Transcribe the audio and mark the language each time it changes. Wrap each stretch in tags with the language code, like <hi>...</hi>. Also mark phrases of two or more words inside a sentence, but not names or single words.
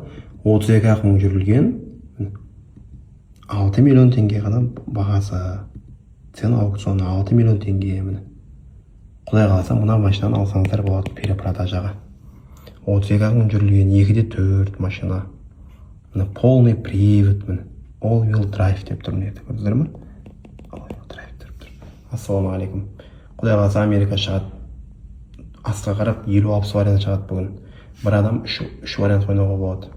<kk>32 мың жүрілген, 6 миллион теңге ғана бағасы. Цена аукционы 6 миллион теңге. Құдай қаласа мына машинаны алсаңыздар болады перепродажаға. 32 мың жүрілген 2.4 машина.</kk> <ru>Полный привод,</ru> <en>all wheel drive</en> <kk>деп тұр. Көрдіңіздер ме?</kk> <en>All wheel drive</en> <kk>деп тұр. Ассалаумағалейкум. Құдай қаласа Америка шығады. Астыға қарап 50-60 вариант шығады бүгін. Бір адам 3 вариант ойнауға болады.</kk>